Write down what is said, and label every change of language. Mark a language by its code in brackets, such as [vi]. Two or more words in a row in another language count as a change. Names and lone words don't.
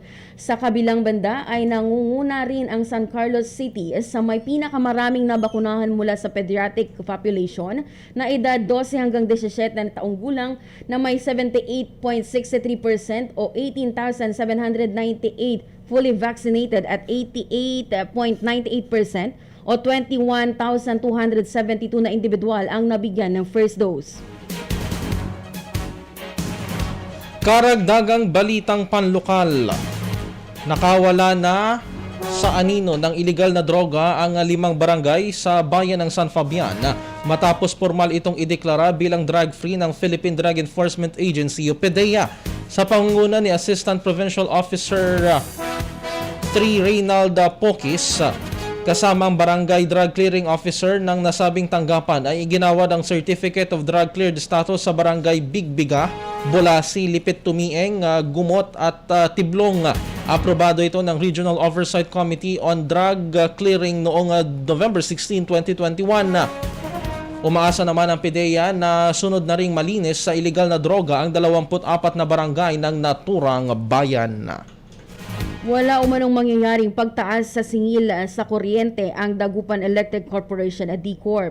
[tl] Sa kabilang banda ay nangunguna rin ang San Carlos City sa may pinakamaraming nabakunahan mula sa [en] pediatric population [tl] na edad 12 hanggang 17 na taong gulang na may 78.63% o 18,798 [en] fully vaccinated [tl] at 88.98% o 21,272 na individual ang nabigyan ng [en] first dose. [tl] Karagdagang balitang panlokal. Nakawala na sa anino ng iligal na droga ang 5 barangay sa bayan ng San Fabian matapos formal itong ideklara bilang drug-free ng Philippine Drug Enforcement Agency o PDEA. Sa pangunguna ni Assistant Provincial Officer 3 Reynald Pokis, kasama ang barangay drug clearing officer ng nasabing tanggapan ay iginawa ng Certificate of Drug Cleared Status sa barangay Bigbiga, Bolasi, Lipit Tumieng, Gumot at Tiblong. Aprobado ito ng Regional Oversight Committee on Drug Clearing noong November 16, 2021. Umaasa naman ang PDEA na sunod na ring malinis sa iligal na droga ang 24 na barangay ng naturang bayan. Wala umanong mangyayaring pagtaas sa singil sa kuryente ang Dagupan Electric Corporation at D-Corp.